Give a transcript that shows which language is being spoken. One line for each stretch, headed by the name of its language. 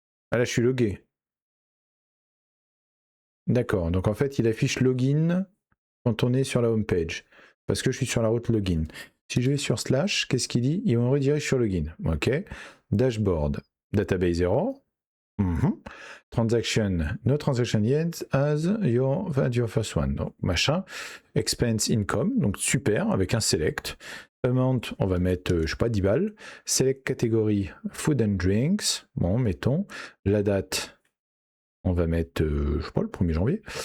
French: Ah là, je suis logué. D'accord. Donc en fait, il affiche login quand on est sur la home page. Parce que je suis sur la route login. Si je vais sur slash, qu'est-ce qu'il dit? Il me redirige sur login.
English: OK. Dashboard, database error. Transaction, no transaction yet as your first one.
French: Donc, machin.
English: Expense income,
French: donc super, avec un select. Amount, on va mettre, je sais pas, 10 balles. Select catégorie,
English: food and drinks.
French: Bon, mettons. La date, on va mettre, je sais pas, le 1er janvier.